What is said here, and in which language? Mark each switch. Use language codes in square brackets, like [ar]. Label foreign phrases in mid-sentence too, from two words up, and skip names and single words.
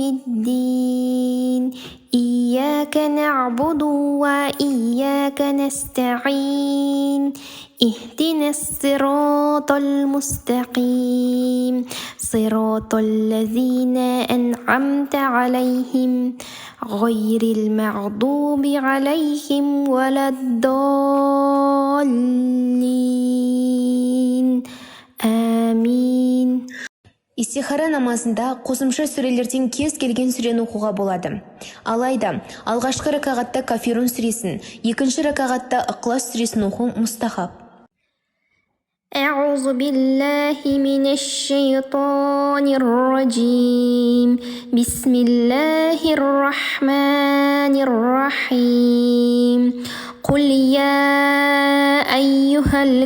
[ar] الدين إياك نعبد وإياك نستعين اهدنا الصراط المستقيم صراط الذين أنعمت عليهم غير المغضوب عليهم ولا الضالين آمين. [kk] Истихара намазында қосымша сүрелерден кез келген сүрені оқуға болады. Алайда, алғашқы ракағатта Кафирун сүресін, екінші ракағатта Иқлас сүресін оқу мұстахаб. [ar] أعوذ بالله من الشيطان الرجيم بسم الله الرحمن الرحيم قل يا أيها